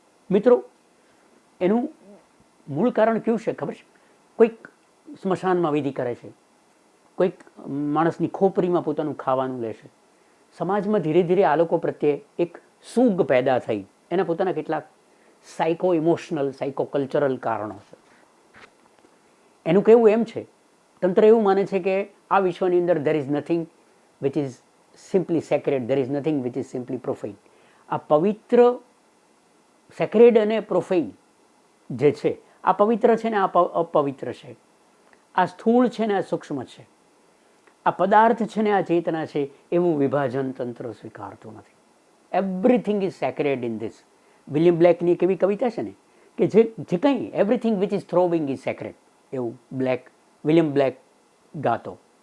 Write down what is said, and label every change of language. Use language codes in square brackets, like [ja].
[gu] મિત્રો, એનું મૂળ કારણ કયું છે ખબર છે? કોઈક સ્મશાનમાં વિધિ કરે છે, કોઈક માણસની ખોપરીમાં પોતાનું ખાવાનું લે છે. સમાજમાં ધીરે ધીરે આ લોકો પ્રત્યે એક સૂગ પેદા થઈ. એના પોતાના કેટલાક સાયકો ઇમોશનલ, સાયકો કલ્ચરલ કારણો છે. એનું કહેવું એમ છે, તંત્ર એવું માને છે કે આ વિશ્વની અંદર [en] there is nothing which is simply sacred, there is nothing which is simply profane. [gu] આ પવિત્ર, સેક્રેડ અને પ્રોફેન જે છે, આ પવિત્ર છે ને આ અપવિત્ર છે, આ સ્થૂળ છે ને આ સૂક્ષ્મ છે, આ પદાર્થ છે ને આ ચેતના છે, એવું વિભાજન તંત્ર સ્વીકારતું નથી. [en] Everything is sacred in this. [gu] William બ્લેકની એક એવી કવિતા છે ને કે જે કંઈ [en] everything which is throwing is sacred, [gu] એવું વિલિયમ બ્લેક ગાતો.